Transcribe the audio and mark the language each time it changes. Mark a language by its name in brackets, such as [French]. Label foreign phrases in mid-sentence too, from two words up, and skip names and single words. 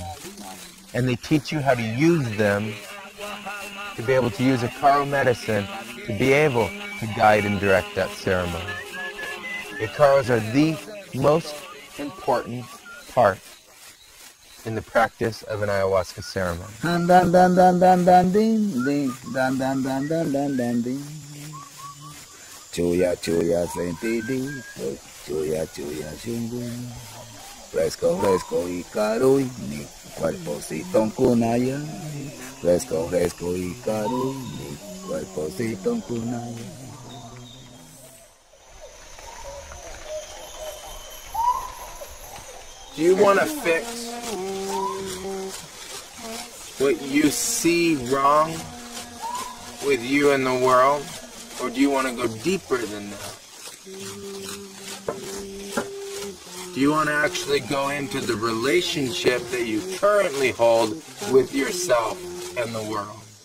[English] And they teach you how to use them to be able to use Icaro medicine to be able to guide and direct that ceremony. Icaros are the most important part in the practice of an ayahuasca ceremony. [Quechua] Chuya, chuya, sentidito, chuya, chuya, shungun. [Spanish] Fresco, fresco, Icaro, mi cuerpocito en cunaya. Fresco, fresco, Icaro, mi cuerpocito en cunaya. [English] Do you want to fix what you see wrong with you and the world? Or do you want to go deeper than that? Do you want to actually go into the relationship that you currently hold with yourself and the world?